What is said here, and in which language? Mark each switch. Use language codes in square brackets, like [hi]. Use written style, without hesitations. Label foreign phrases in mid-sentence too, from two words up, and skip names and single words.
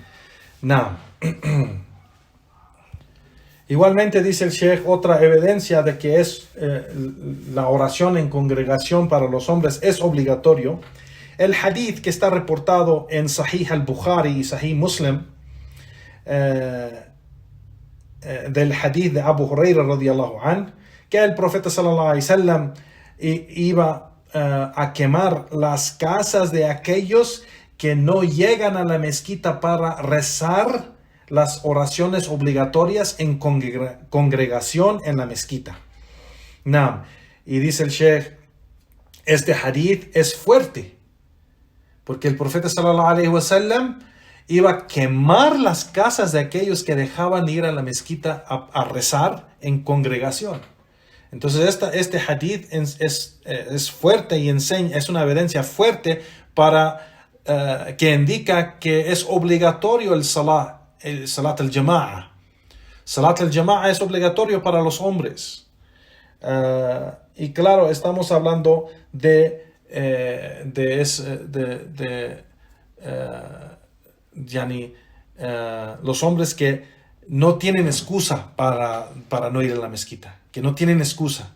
[es] Igualmente dice el Sheikh, otra evidencia de que es la oración en congregación para los hombres es obligatorio. El hadith que está reportado en Sahih al-Bukhari y Sahih Muslim, del hadith de Abu Huraira [ar] رضي الله عنه, [es] que el profeta [ar] صلى الله عليه وسلم [es] iba a quemar las casas de aquellos que no llegan a la mezquita para rezar las oraciones obligatorias en congregación en la mezquita. Y dice el Sheikh, este hadith es fuerte, porque el profeta [ar] صلى الله عليه وسلم [es] iba a quemar las casas de aquellos que dejaban de ir a la mezquita a rezar en congregación. Entonces este hadith es fuerte y es una evidencia fuerte que indica que es obligatorio el [ar] صلاة الجماعة. صلاة الجماعة [es] es obligatorio para los hombres. Y claro, estamos hablando de los hombres que no tienen excusa para no ir a la mezquita, que no tienen excusa.